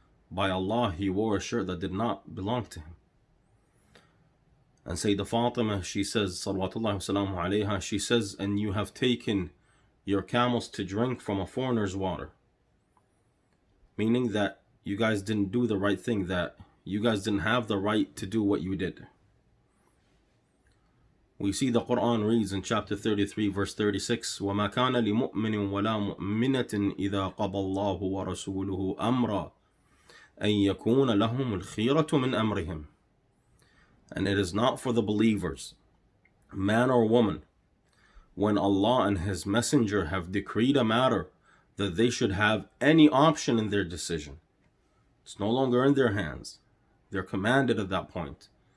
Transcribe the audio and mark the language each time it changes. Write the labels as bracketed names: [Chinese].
[English] By Allah, he wore a shirt that did not belong to him. And Sayyidah Fatima, she says, salawatullahi wa salamu alayha, she says, and you have taken your camels to drink from a foreigner's water. Meaning that you guys didn't do the right thing, that you guys didn't have the right to do what you did. We see the Quran reads in chapter 33, verse 36, [Arabic] وَمَا كَانَ لِمُؤْمِنٍ وَلَا مُؤْمِنَةٍ إِذَا قَضَى اللَّهُ وَرَسُولُهُ أَمْرًا أَن يَكُونَ لَهُمُ الْخِيرَةُ مِنْ أَمْرِهِمْ. [English] And it is not for the believers, man or woman, when Allah and His Messenger have decreed a matter, that they should have any option in their decision. It's no longer in their hands. They're commanded at that point.